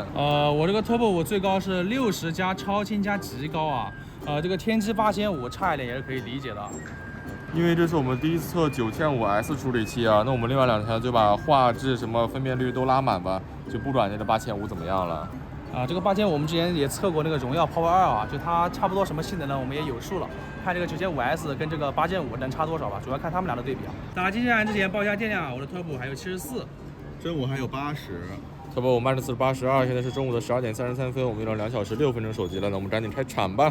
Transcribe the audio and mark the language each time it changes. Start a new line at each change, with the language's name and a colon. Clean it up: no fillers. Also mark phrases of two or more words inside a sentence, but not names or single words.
Chinese: 我這個 Turbo 5最高是60加超清加極高啊。這個天玑8500差一點也是可以理解的。因為這是我們第一次測9500S 處理器啊，那我們另外2台就把畫質什麼分辨率都拉滿吧，就不管這個8500怎麼樣了。這個8500我們之前也測過那個榮耀 Power 2 啊，就它差不多什麼性能呢，我們也有數了。看這個9500S 跟這個8500能差多少吧，主要看他們倆的對比啊。打机器人之前報一下電量，我的 Turbo 還有74，真我還有80。 Turbo 5 Max 82，现在是中午的12点33分，我们用了2小时6分钟手机了，那我们赶紧开铲吧。